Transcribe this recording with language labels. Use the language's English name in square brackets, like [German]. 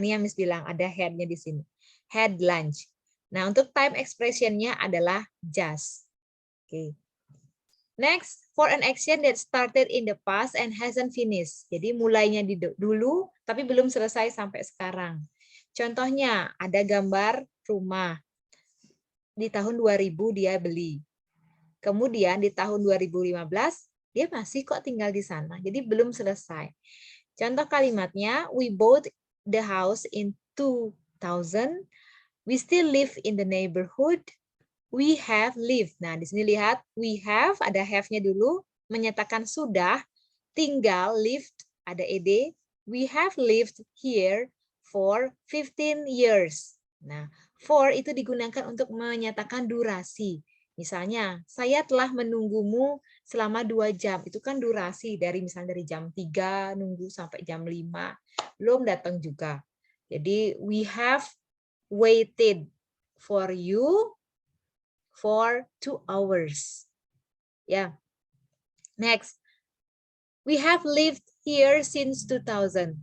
[Indonesian] Ini yang Miss bilang ada had-nya di sini. Had lunch. Nah, untuk time expression-nya adalah just. [English] Okay. Next, for an action that started in the past and hasn't finished. [Indonesian] Jadi mulainya dulu tapi belum selesai sampai sekarang. Contohnya ada gambar rumah. Di tahun 2000 dia beli. Kemudian di tahun 2015 dia masih kok tinggal di sana. Jadi belum selesai. Contoh kalimatnya, [English] we bought the house in 2000. We still live in the neighborhood. We have lived. [Indonesian] Nah, di sini lihat [English] we have, [Indonesian] ada have-nya dulu, menyatakan sudah, tinggal, [English] lived, ada ed. We have lived here for 15 years. Nah, [Indonesian] For itu digunakan untuk menyatakan durasi. Misalnya, saya telah menunggumu selama 2 jam. Itu kan durasi dari misalnya dari jam 3 nunggu sampai jam 5. Belum datang juga. [English] Jadi, we have waited for you for 2 hours. Ya. Next. We have lived here since 2000.